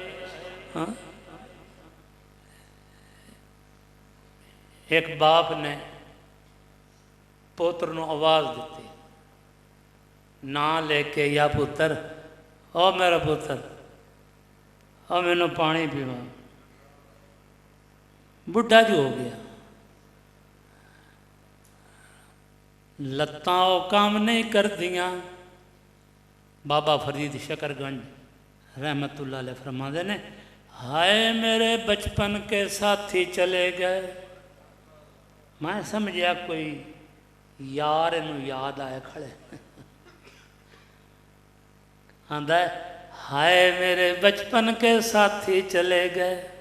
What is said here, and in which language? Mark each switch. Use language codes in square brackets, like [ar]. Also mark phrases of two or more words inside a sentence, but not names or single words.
[pa] ਇੱਕ ਬਾਪ ਨੇ ਪੁੱਤਰ ਨੂੰ ਆਵਾਜ਼ ਦਿੱਤੀ, ਨਾਂ ਲੈ ਕੇ, ਯਾ ਪੁੱਤਰ, ਉਹ ਮੇਰਾ ਪੁੱਤਰ, ਉਹ ਮੈਨੂੰ ਪਾਣੀ ਪੀਵਾ। ਬੁੱਢਾ ਜੋ ਹੋ ਗਿਆ, ਲੱਤਾਂ ਉਹ ਕੰਮ ਨਹੀਂ ਕਰਦੀਆਂ। ਬਾਬਾ ਫਰੀਦ शकरगंज [ar] رحمة الله عليه [pa] ਫਰਮਾਤੇ ਨੇ, [ur] ہائے میرے بچپن کے ساتھی چلے گئے. [pa] ਮੈਂ ਸਮਝਿਆ ਕੋਈ ਯਾਰ ਇਨੂੰ ਯਾਦ ਆਏ ਖੜ੍ਹੇ। ਆਂਦਾ ਹੈ, [ur] ہائے میرے بچپن کے ساتھی چلے گئے.